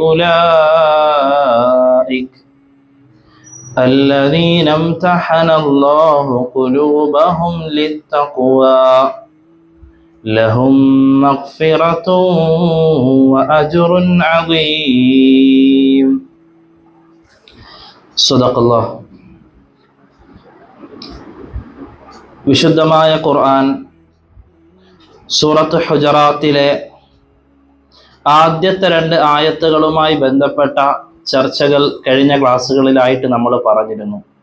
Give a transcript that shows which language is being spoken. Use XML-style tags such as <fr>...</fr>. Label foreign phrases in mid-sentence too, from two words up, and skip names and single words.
<ar>أولئك الذين امتحن الله قلوبهم للتقوى لهم مغفرة وأجر عظيم صدق الله.</ar> <ml>വിശുദ്ധമായ ഖുർആൻ സൂറത്ത് ഹുജറാത്തിലെ ആദ്യത്തെ 2 ആയത്തുകളുമായി ബന്ധപ്പെട്ട ചർച്ചകൾ കഴിഞ്ഞ ക്ലാസ്സുകളിലായിട്ട് നമ്മൾ പറഞ്ഞിരുന്നു.</ml>